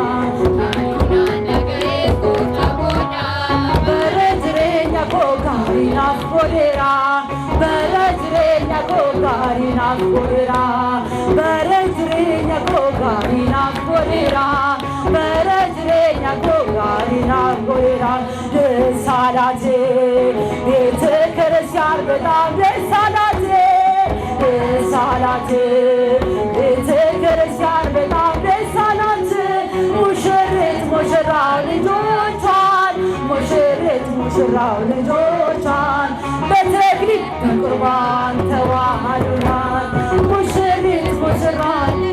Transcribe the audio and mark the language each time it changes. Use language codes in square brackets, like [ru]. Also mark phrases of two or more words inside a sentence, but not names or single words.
[om] bara jireenya koo gaarii naaf godheera bara jireenya koo gaarii naaf godheera bara jireenya koo gaarii naaf godheera bara jireenya koo gaarii naaf godheera [am] ደስ አላቸው ቤተ ክርስቲያን በጣም ደስ አላቸው ደስ አላቸው ቤተ ክርስቲያን በጣም ደስ አላቸው ሙሽሪት ሙሽራው ልጆቿን ሙሽሪት ሙሽራው ልጆቿን በተክሊል በቁርባን ተዋህደዋል ሙሽሪት ሙሽራው